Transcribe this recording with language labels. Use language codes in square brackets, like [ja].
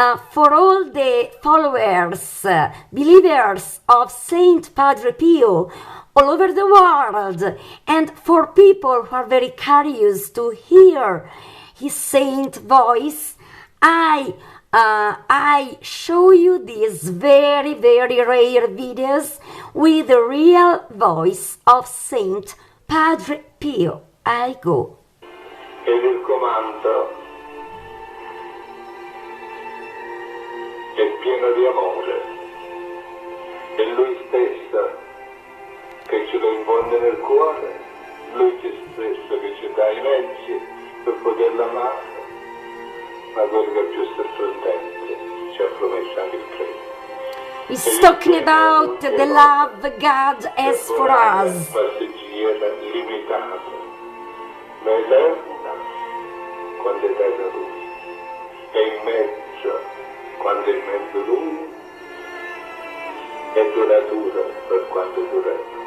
[en] for all the followers, believers of St.Padre Pio all over the world, and for people who are very curious to hear his saint voice, I show you these very, very rare videos with the real voice of Saint Padre Pio. I go. [it] Ed il comando è pieno di amore, è Lui stesso che ce lo infonde nel cuore, Lui stesso che ci dà i mezzi per poterlo amare, ma quello che è più sorprendente ci ha promesso anche il premio. [en] He's talking about the love God has for us. [it] Passeggera limitata, ma eterna quando è eterno Lui, e in mezzo quando è in mezzo Lui, è duratura per quanto dura Lui.